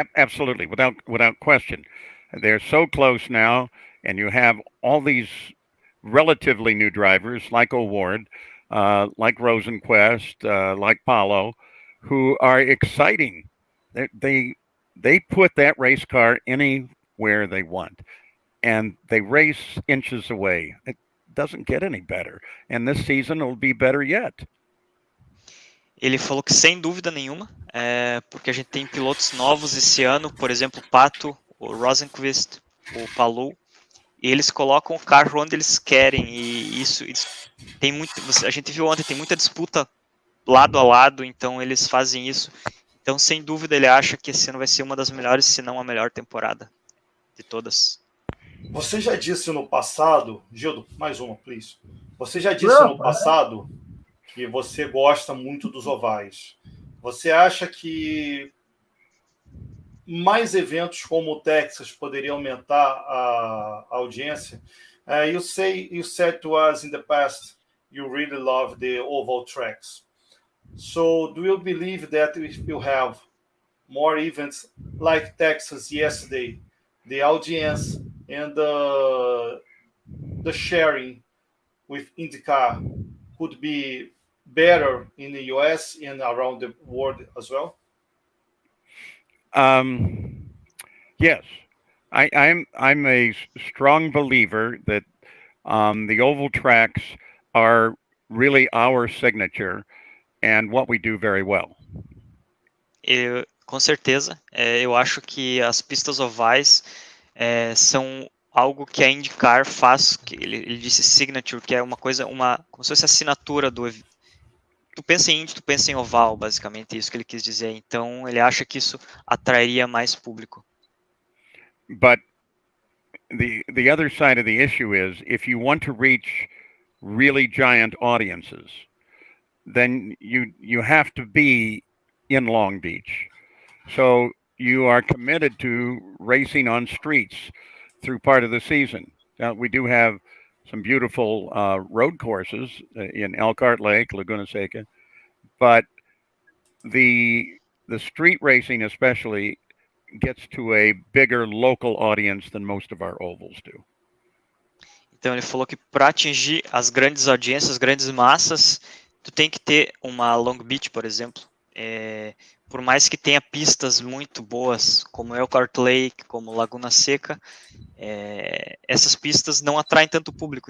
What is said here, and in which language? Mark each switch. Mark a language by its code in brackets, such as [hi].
[en] Absolutely, without question. They're so close now, and you have all these relatively new drivers like O'Ward, like Rosenquist, like Paulo, who are exciting. They put that race car anywhere they want, and they race inches away. It doesn't get any better, and this season will be better yet. [pt] Ele falou que sem dúvida nenhuma, porque a gente tem pilotos novos esse ano, por exemplo, o Pato, o Rosenquist, o Palou, e eles colocam o carro onde eles querem, e isso tem muito. A gente viu ontem, tem muita disputa lado a lado, então eles fazem isso. Então, sem dúvida, ele acha que esse ano vai ser uma das melhores, se não a melhor temporada de todas. Você já disse no passado, Gildo, mais uma, please. Você já disse no passado que você gosta muito dos ovais. Você acha que mais eventos como o Texas poderiam aumentar a audiência? [en] You said to us in the past you really love the oval tracks. So do you believe that if you have more events like Texas yesterday, the audience and the sharing with IndyCar could be better in the US and around the world as well? Yes, I'm a strong believer that the oval tracks are really our signature and what we do very well. [pt] Com certeza, eu acho que as pistas ovais são algo que a IndyCar faz, que ele disse signature, que é uma coisa, como se fosse assinatura do evento. Tu pensa em Indy, tu pensa em oval, basicamente, isso que ele quis dizer. Então, ele acha que isso atrairia mais público. [en] But the other side of the issue is, if you want to reach really giant audiences, then you have to be in Long Beach. So you are committed to racing on streets through part of the season. Now, we do have some beautiful road courses in Elkhart Lake, Laguna Seca, but the street racing especially gets to a bigger local audience than most of our ovals do. [pt] Então ele falou que para atingir as grandes audiências, as grandes massas, tu tem que ter uma Long Beach, por exemplo. Por mais que tenha pistas muito boas, como Elkhart Lake, como Laguna Seca, essas pistas não atraem tanto público.